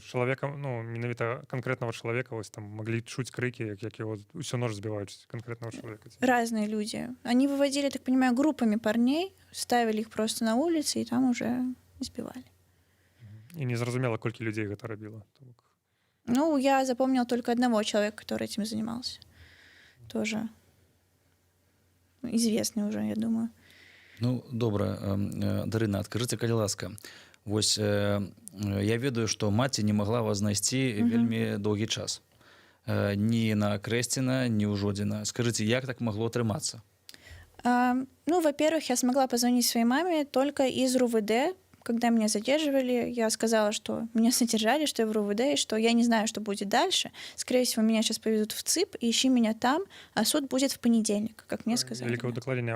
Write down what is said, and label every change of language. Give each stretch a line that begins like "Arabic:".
Ukrainian: Чоловіка, менавіта конкретного чоловіка, ось там могли чуть крики, як його всю ночь збивають конкретного чоловіка.
Russian: Разные люди. Они выводили, так понимаю, группами парней, ставили их просто на улице и там уже избивали.
Ukrainian: І не зрозуміло, кілька людей це робило.
Russian: Я запомнила только одного человека, который этим занимался. Тоже известный уже, я думаю.
Belarusian: Ну, добра, Дарына, адкажыце, калі ласка. Вось я ведаю, што маці не магла вас знайсці вельмі доўгі час. Ні на Крэсціна, ні ў Жодзіна. Скажыце, як так магло атрымацца?
Russian: Во-первых, я смогла позвонить своей маме только из РУВД. Когда меня задерживали, я сказала, что меня задержали, что я в РУВД, и что я не знаю, что будет дальше. Скорее всего, меня сейчас повезут в ЦИП, и ищи меня там, а суд будет в понедельник, как мне сказали. Великое докладення.